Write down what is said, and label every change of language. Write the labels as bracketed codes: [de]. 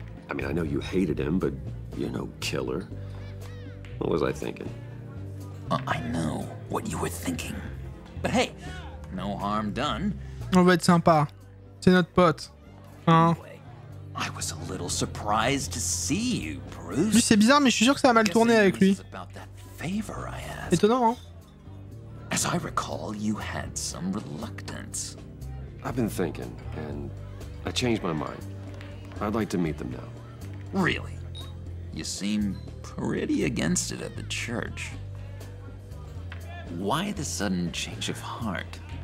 [en] I mean, I know you hated him, but you're no killer. What was I thinking? I know what you were thinking. But hey, no harm done. [fr] On va être sympa. C'est notre pote. Hein? [en] I was a little surprised to see you, Bruce. [fr] Lui, c'est bizarre, mais je suis sûr que ça a mal tourné avec lui. [en] Favor I asked. [fr] Étonnant, hein? [en] As I recall, you had some reluctance. I've been thinking, and I changed my mind. I'd like to meet them now. Really? You seem pretty against it at the church. Why the sudden change of heart?